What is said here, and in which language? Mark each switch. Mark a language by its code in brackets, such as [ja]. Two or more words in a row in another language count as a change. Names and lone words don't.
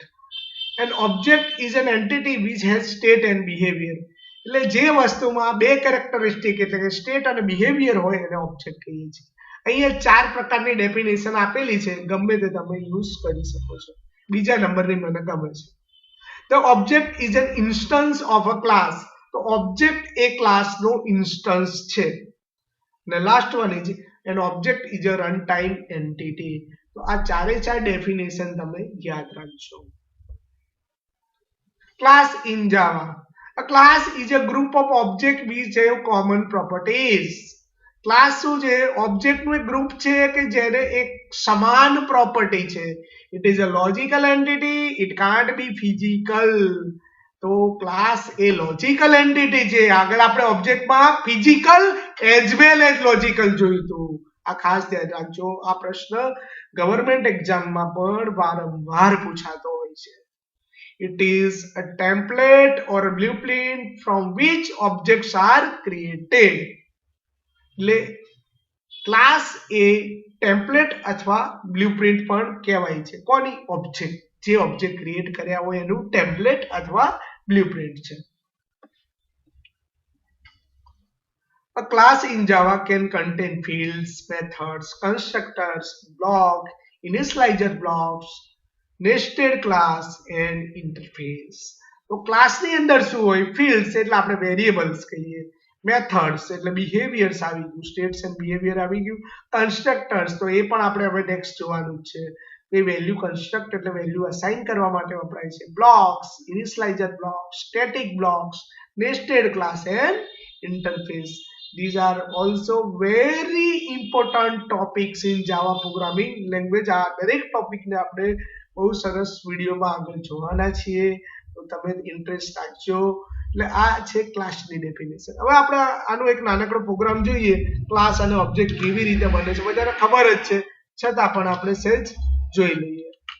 [en] an object is an entity which has state and behavior. [gu] એટલે જે વસ્તુમાં બે કેરેક્ટરિસ્ટિક એટલે કે સ્ટેટ અને બિહેવિયર હોય એને ઓબ્જેક્ટ કહીએ છીએ. અહીંયા 4 પ્રકારની ડેફિનેશન આપેલી છે, ગમે તે તમે યુઝ કરી શકો છો. બીજા નંબરની મને ગમે છે. [en] The object is an instance of a class. [gu] તો ઓબ્જેક્ટ એ ક્લાસનો ઇન્સ્ટન્સ છે. [en] અને last one is an object is a run time entity. [gu] તો આ ચારે ચાર ડેફિનેશન તમે યાદ રાખજો. [en] class in Java. A class is a group of objects which have common properties. [gu] ક્લાસ શું છે, ઓબ્જેક્ટનું એક ગ્રુપ છે કે જેને એક સમાન પ્રોપર્ટી છે. [en] it is a logical entity, it can't be physical. [gu] તો ક્લાસ એ લોજિકલ એન્ટિટી છે. આગળ આપણે ઓબ્જેક્ટમાં [en] physical as well as logical [gu] જોયું હતું. આ ખાસ ધ્યાન રાખજો. આ પ્રશ્ન ગવર્મેન્ટ એક્ઝામમાં પણ વારંવાર પૂછાતો હોય છે. [en] It is a template or a blueprint from which objects are created. [gu] એટલે ક્લાસ એ ટેમ્પલેટ અથવા બ્લુપ્રિન્ટ પણ કહેવાય છે. કોની? ઓબ્જેક્ટ. જે ઓબ્જેક્ટ ક્રિએટ કર્યા હોય એનું ટેમ્પલેટ અથવા બ્લુપ્રિન્ટ છે. [en] A class in Java can contain fields, methods, constructors, blocks, initializer blocks, nested class and interface. [gu] તો ક્લાસની અંદર શું હોય? ફિલ્ડ્સ એટલે આપણે વેરિયેબલ્સ કહીએ, મેથડ્સ એટલે બિહેવિયર્સ આવી ગયું, [en] states and behavior [gu] આવી ગયું, કન્સ્ટ્રક્ટર્સ તો એ પણ આપણે હવે નેક્સ્ટ જોવાનું જ છે. એ [en] value construct [gu] એટલે [en] value assign [gu] કરવા માટે વપરાય છે. [en] blocks, initializer blocks, static blocks, nested class and interface. These are also very important topics in Java programming language. [gu] આ દરેક ટોપિકને આપણે બહુ સરસ વિડીયોમાં આગળ જોવાના છીએ, તો તમે ઇન્ટરેસ્ટ રાખજો. એટલે આ છે ક્લાસની ડેફિનેશન. હવે આપણે આનો એક નાનકડો પ્રોગ્રામ જોઈએ, ક્લાસ અને ઓબ્જેક્ટ કેવી રીતે બને છે. બધાને ખબર જ છે, છતાં પણ આપણે સહેજ જોઈ લઈએ.